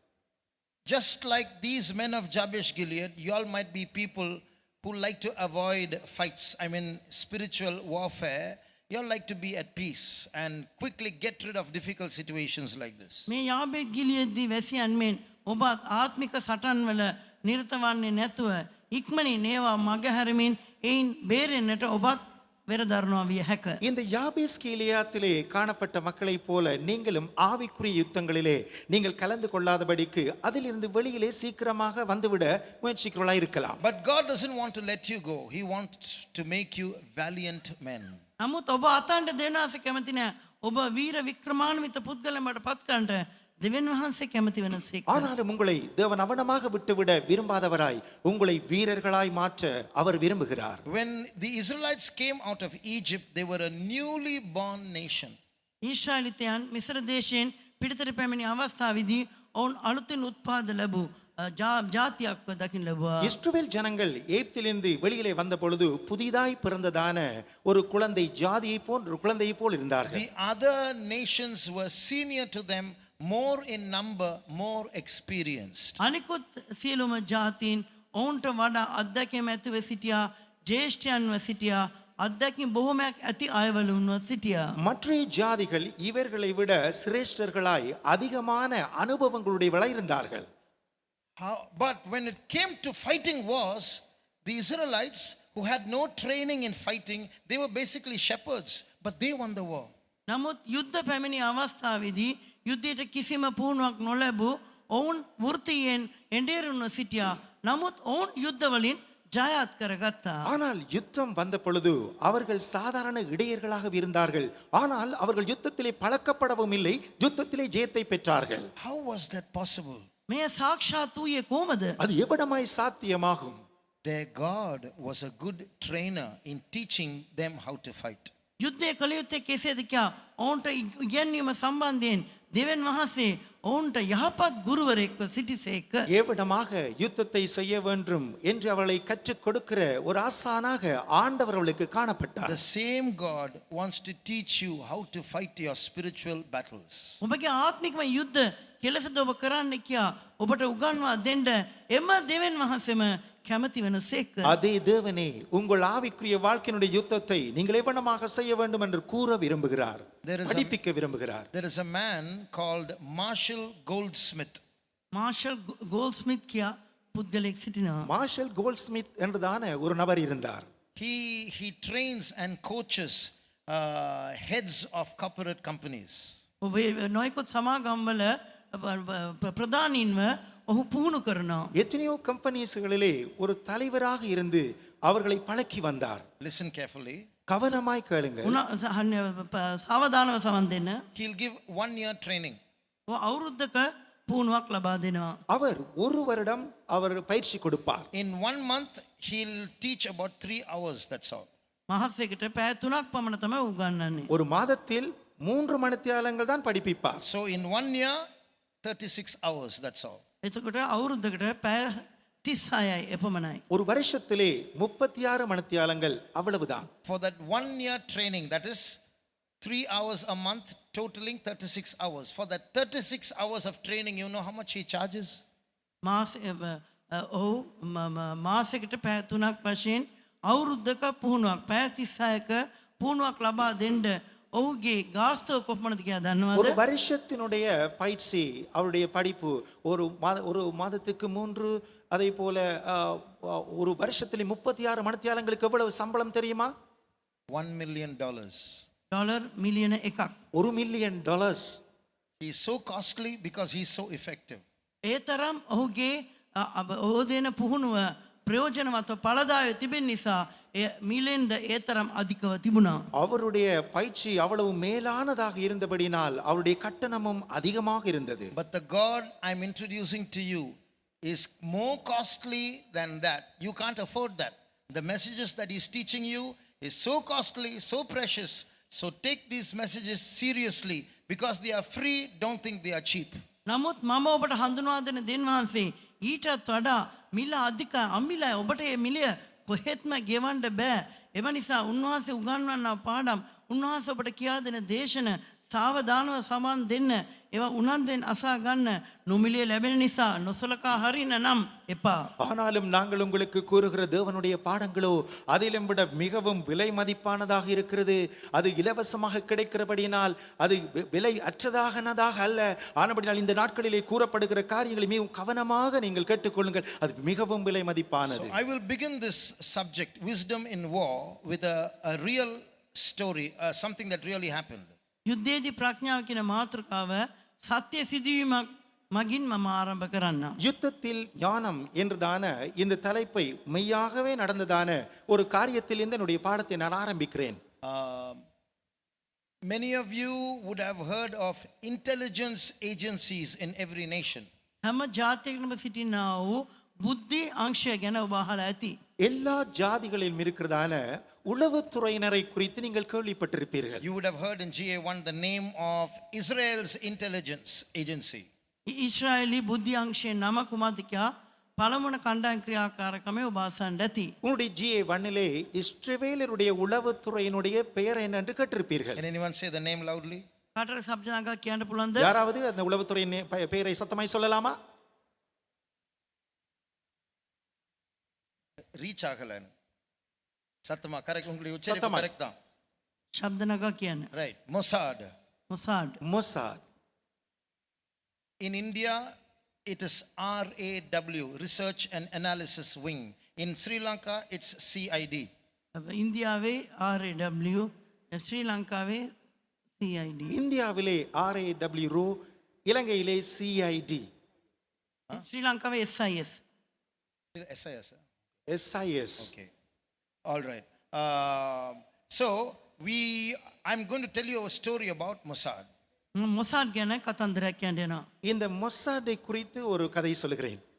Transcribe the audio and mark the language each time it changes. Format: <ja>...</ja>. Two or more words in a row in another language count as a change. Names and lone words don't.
<en>Just like these men of Jabesh Gilead, you all might be people who like to avoid fights, I mean spiritual warfare. You all like to be at peace and quickly get rid of difficult situations like this.</en> <si>මේ යාබේෂ් කිලියේදී වැසියන් මෙන් ඔබත් ආත්මික සටන් වල නිරත වන්නේ නැතුව ඉක්මනින් ඒවා මගහැරමින් එයින් බේරෙන්නට ඔබත් වෙරදරනවා විය හැක.</si> <ta>இந்த யாபேஸ் கீலியாத்திலே காணப்பட்ட மக்களைப் போல நீங்களும் ஆவிக்குரிய யுத்தங்களிலே நீங்கள் கலந்து கொள்ளாதபடிக்கு அதிலிருந்து வெளியிலே சீக்கிரமாக வந்துவிட முயற்சிக்கிறவர்களாய் இருக்கலாம்.</ta> <en>But God doesn't want to let you go. He wants to make you valiant men.</en> <si>නමුත් ඔබ අතන්ට දෙවනාස කැමති නෑ. ඔබ වීර වික්‍රමාන්විත පුද්ගලමට පත් කරන්නට දෙවියන් වහන්සේ කැමති වෙනසේක.</si> <ta>ஆனாலும் உங்களை தேவன் அவனமாக விட்டுவிட விரும்பாதவராய் உங்களை வீரர்களாய் மாற்ற அவர் விரும்புகிறார்.</ta> <en>When the Israelites came out of Egypt, they were a newly born nation.</en> <si>ඊශ්‍රායලිතයන් මිස්ර දේශයෙන් පිටතට පැමිණි අවස්ථාවේදී ඔවුන් අලුතින් උත්පාද ලැබූ ජාතියක් දකින්න ලැබුවා.</si> <ta>இஸ்ரவேல் ஜனங்கள் எகிப்திலிருந்து வெளியிலே வந்த பொழுது புதிதாய் பிறந்ததான ஒரு குழந்தை ஜாதியை போன்ற ஒரு குழந்தையை போல் இருந்தார்கள்.</ta> <en>The other nations were senior to them, more in number, more experienced.</en> <si>අනිකුත් සියලුම ජාතීන් ඔවුන්ට වඩා අත්දැකීම් ඇතිව සිටියා, ජේෂ්ඨයන්ව සිටියා, අත්දැකීම් බොහොමයක් ඇති අයවලුන්ව සිටියා.</si> <ta>மற்ற ஜாதிகள் இவர்களை விட சிரேஷ்டர்களாய் அதிகமான அனுபவங்களுடையவர்களாய் இருந்தார்கள்.</ta> <en>But when it came to fighting wars, the Israelites who had no training in fighting, they were basically shepherds, but they won the war.</en> <si>නමුත් යුද්ධ පැමිණි අවස්ථාවේදී යුද්ධයට කිසිම පුහුණුවක් නොලැබූ ඔවුන් වෘත්තියෙන් එඬේරුන්ව සිටියා. නමුත් ඔවුන් යුද්ධවලින් ජයත් කරගත්තා.</si> <ta>ஆனால் யுத்தம் வந்த பொழுது அவர்கள் சாதாரண இடையர்களாக இருந்தார்கள். ஆனால் அவர்கள் யுத்தத்திலே பழக்கப்படவும் இல்லை, யுத்தத்திலே ஜெயத்தை பெற்றார்கள்.</ta> <en>How was that possible?</en> <si>මෙය සාක්ෂාත් වූයේ කොහොමද?</si> <ta>அது எவ்விடமாய் சாத்தியமாகும்?</ta> <en>Their God was a good trainer in teaching them how to fight.</en> <si>යුද්ධය කළ යුත්තේ කෙසේද කියා ඔවුන්ට ඉගැන්වීම සම්බන්ධයෙන් දෙවියන් වහන්සේ ඔවුන්ට යහපත් ගුරුවරයෙක්ව සිටිසේක.</si> <ta>ஏவிடமாக யுத்தத்தை செய்ய வேண்டும் என்று அவர்களை கற்றுக் கொடுக்கிற ஒரு ஆசானாக ஆண்டவர் அவர்களுக்கு காணப்பட்டார்.</ta> <en>The same God wants to teach you how to fight your spiritual battles.</en> <si>ඔබගේ ආත්මිකම යුද්ධ කෙලෙසද ඔබ කරන්න කියා ඔබට උගන්වා දෙන්න එම දෙවියන් වහන්සේම කැමති වෙනසේක.</si> <ta>அதே தேவனே உங்கள் ஆவிக்குரிய வாழ்க்கையினுடைய யுத்தத்தை நீங்கள் எவனமாக செய்ய வேண்டும் என்று கூற விரும்புகிறார், படிப்பிக்க விரும்புகிறார்.</ta> <en>There is a man called Marshall Goldsmith.</en> <si>මාෂල් ගෝල්ස්මිත් කියා පුද්ගලයෙක් සිටිනවා.</si> <ta>மார்ஷல் கோல்ட்ஸ்மித் என்றுதான ஒரு நபர் இருந்தார்.</ta> <en>He trains and coaches heads of corporate companies.</en> <si>ඔබ නොයෙකුත් සමාගම්වල ප්‍රධානීන්ව ඔහු පුහුණු කරනවා.</si> <ta>எத்தனையோ கம்பெனிஸ்களிலே ஒரு தலைவராக இருந்து அவர்களை பழக்கி வந்தார்.</ta> <en>Listen carefully.</en> <ta>கவனமாய் கேளுங்கள்.</ta> <si>සාවධානව සවන් දෙන්න.</si> <en>He'll give 1 year training.</en> <si>අවුරුද්දක පුහුණුවක් ලබා දෙනවා.</si> <ta>அவர் ஒரு வருடம் அவர் பயிற்சி கொடுப்பார்.</ta> <en>In 1 month, he'll teach about 3 hours, that's all.</en> <si>මාසයකට පැය 3ක් පමණ තමයි උගන්වන්නේ.</si> <ta>ஒரு மாதத்தில் 3 மணித்தியாலங்கள் தான் படிப்பிப்பார்.</ta> <en>So in 1 year, 36 hours, that's all.</en> <si>එතකොට අවුරුද්දකට පැය 36යි එපමණයි.</si> <ta>ஒரு வருஷத்திலே 36 மணித்தியாலங்கள் அவ்வளவுதான்.</ta> <en>For that 1 year training, that is 3 hours a month, totaling 36 hours. For that 36 hours of training, you know how much he charges?</en> <si>ඔහු මාසයකට පැය 3ක් වශයෙන් අවුරුද්දක පුහුණුවක් පැය 36ක පුහුණුවක් ලබා දෙන්න ඔහුගේ ගාස්තුව කොපමණද කියලා</si> <ta>ஒரு</ta> <si>දන්නවද?</si> <ta>வருஷத்தினுடைய பயிற்சி அவருடைய படிப்பு ஒரு மாதத்துக்கு 3, அதே போல ஒரு வருஷத்திலே 36 மணித்தியாலங்களுக்கு எவ்வளவு சம்பளம் தெரியுமா?</ta> <en>$1 million.</en> <si>ඩොලර් මිලියන 1ක්.</si> <en>$1 million. He is so costly because he is so effective.</en> <si>ඒ තරම් ඔහුගේ ඔහු දෙන පුහුණුව ප්‍රයෝජනවත් පළදාය තිබෙන නිසා එය මිලියන්ද ඒ තරම් අධිකව තිබුණා.</si> <ta>அவருடைய பயிற்சி அவ்வளவு மேலானதாக இருந்தபடினால் அவருடைய கட்டணமும் அதிகமாக இருந்தது.</ta> <en>But the God I'm introducing to you is more costly than that. You can't afford that. The messages that he's teaching you is so costly, so precious. So take these messages seriously. Because they are free, don't think they are cheap.</en> <si>නමුත් මම ඔබට හඳුන්වා දෙන දෙන් වහන්සේ ඊටත් වඩා මිල අධික අමිල ඔබට මේ මිලය කොහෙත්ම ගෙවන්න බෑ. එම නිසා උන්වහන්සේ උගන්වන පාඩම් උන්වහන්සේ ඔබට කියා දෙන දේශන සාවධානව සමන් දෙන්න ඒවා උනන්දුවෙන් අසා ගන්න නොමිලේ ලැබෙන නිසා නොසලකා හරින නම් එපා.</si> <ta>ஆனாலும் நாங்கள் உங்களுக்கு கூறுகிற தேவனுடைய பாடங்களோ அதிலும் விட மிகவும் விலை மதிப்பானதாக இருக்கிறது. அது இலவசமாக கிடைக்கிறபடியினால் அது விலை அற்றதாகனதாக அல்ல. ஆனபடினால் இந்த நாட்களிலே கூறப்படுகிற காரியங்களை மிகவும் கவனமாக நீங்கள் கேட்டுக்கொள்ளுங்கள். அது மிகவும் விலை மதிப்பானது.</ta> <en>So I will begin this subject, wisdom in war, with a real story, something that really happened.</en> <si>යුද්ධයේදී ප්‍රඥාව කියන මාතෘකාව සත්‍ය සිදුවීමක් මගින් මම ආරම්භ කරන්නම්.</si> <ta>யுத்தத்தில் ஞானம் என்றதான இந்த தலைப்பை மெய்யாகவே நடந்ததான ஒரு காரியத்திலிருந்து என்னுடைய பாடத்தை நான் ஆரம்பிக்கிறேன்.</ta> <en>Many of you would have heard of intelligence agencies in every nation.</en> <si>හැම ජාතියකටම සිටිනා වූ බුද්ධි අංශය ගැන ඔබ අහලා ඇති.</si> <ta>எல்லா ஜாதிகளிலும் இருக்கிறதான உளவுத்துறையினரை குறித்து நீங்கள் கேள்விப்பட்டிருப்பீர்கள்.</ta> <en>You would have heard in GA1 the name of Israel's intelligence agency.</en> <si>ඊශ්‍රායලි බුද්ධි අංශයේ නම කුමක්ද කියා පළමුවන කණ්ඩායම් ක්‍රියාකාරකමේ ඔබ අසන්න ඇති.</si> <ta>உங்களுடைய GA1 இஸ்ரவேலருடைய உளவுத்துறையினுடைய பெயர் என்ன என்று கேட்டிருப்பீர்கள்.</ta> <en>Can anyone say the name loudly?</en> <si>කාටද සබ්ජනකා කියන්න පුළුවන්ද?</si> <ta>யாராவது அந்த உளவுத்துறையின் பெயரை சத்தமாய் சொல்லலாமா? ரீச் ஆகல சத்தமா கரெக்ட் உங்களுக்கு உச்சரிப்பு சத்தமா. கரெக்ட் தான்</ta> <si>ශබ්දනකා කියන්න.</si> <ta>ரைட் Mossad.</ta> <si>මොසාඩ්.</si> <ta>மொசாத்.</ta> <en>In India it is RAW, Research and Analysis Wing. In Sri Lanka it's CID.</en> <si>ඉන්දියාවේ RAW, ශ්‍රී ලංකාවේ CID.</si> <ta>இந்தியாவிலே RAW, இலங்கையிலே CID,</ta> <si>ශ්‍රී ලංකාවේ SIS. SIS. SIS.</si> <en>Okay. All right. So I'm going to tell you a story about Mossad.</en> <si>මොසාඩ් ගැන කතන්දරයක් කියන්න යනවා.</si> <ta>இந்த மொசாடை குறித்து ஒரு கதை சொல்லுகிறேன்.</ta>